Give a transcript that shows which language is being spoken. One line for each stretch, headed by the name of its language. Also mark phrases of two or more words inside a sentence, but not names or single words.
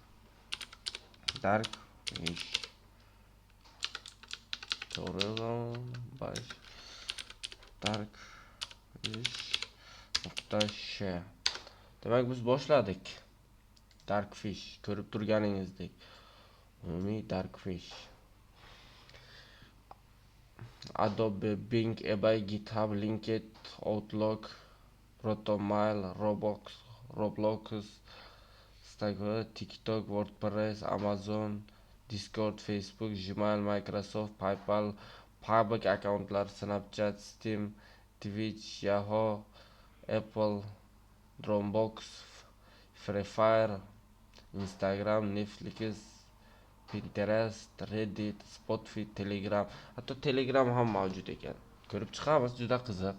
Uzbek: Darkfish tutorial bash. Darkfish.sh. Demak, biz boshladik. Darkfish ko'rib turganingizdek. Umumiy Darkfish. Adobe, Bing, eBay, GitHub, LinkedIn, Outlook, Protonmail, Roblox, Instagram, TikTok, WordPress, Amazon, Discord, Facebook, Gmail, Microsoft, PayPal, public akkauntlar, Snapchat, Steam, Twitch, Yahoo, Apple, Dropbox, Free Fire, Instagram, Netflix, Pinterest, Reddit, Spotify, Telegram. Hatto Telegram ham mavjud ekan. Ko'rib chiqamiz, juda qiziq.